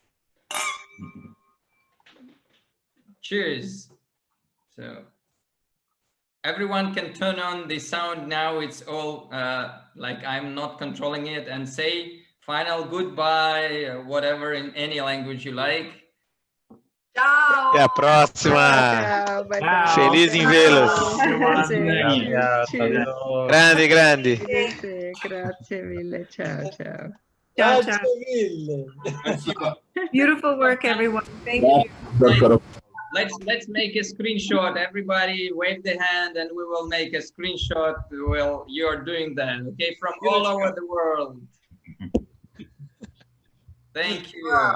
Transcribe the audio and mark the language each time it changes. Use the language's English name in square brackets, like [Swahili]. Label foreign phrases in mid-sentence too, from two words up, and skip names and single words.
[English] Cheers. So everyone can turn on the sound now. It's all like I'm not controlling it, and say final goodbye, whatever, in any language you like. [Italian] Ciao! [Portuguese] Até a próxima! [Italian] Ciao, [English] bye bye. [Portuguese] Feliz em vê-los! Grande, grande! [Italian] Grazie mille. Ciao, ciao. Ciao, Ciao, ciao. [English] Beautiful work, everyone. Thank you. Let's make a screenshot. Everybody wave the hand and we will make a screenshot while you're doing that, okay? From all over the world. Thank you.